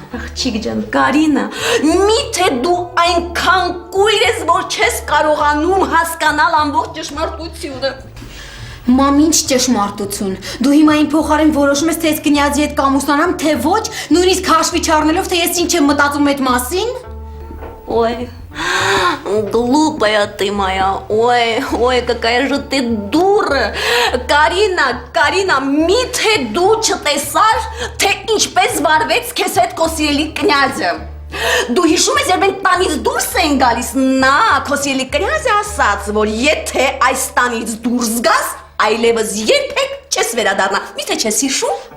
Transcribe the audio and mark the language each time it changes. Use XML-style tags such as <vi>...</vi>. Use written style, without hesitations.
<hy>Աղջիկ ջան, Կարինա, միթե դու այնքան կույր ես, որ չես կարողանում հասկանալ ամբողջ ճշմարտությունը։ Մամ, ինչ ճշմարտություն։ Դու հիմա իմ փոխարեն որոշում ես, թե ես կնյազի հետ կամուսնանամ, թե ոչ, նույնիսկ հաշվի չառնելով, թե ես ինչ եմ մտածում այդ մասին։</hy> <ru>Ой, глупая ты моя, ой, какая же ты дура.</ru> <hy>Կարինա, միթե դու չտեսար, թե ինչպես վարվեց քեզ հետ քո սիրելի կնյազը։ Դու հիշում ես, երբ մենք տանից դուրս են գալիս, նա քո սիրելի կնյազը ասաց, որ եթե այս տանից դուրս գաս, այլևս երբեք չես վերադառնա։ Միթե չես հիշում։</hy>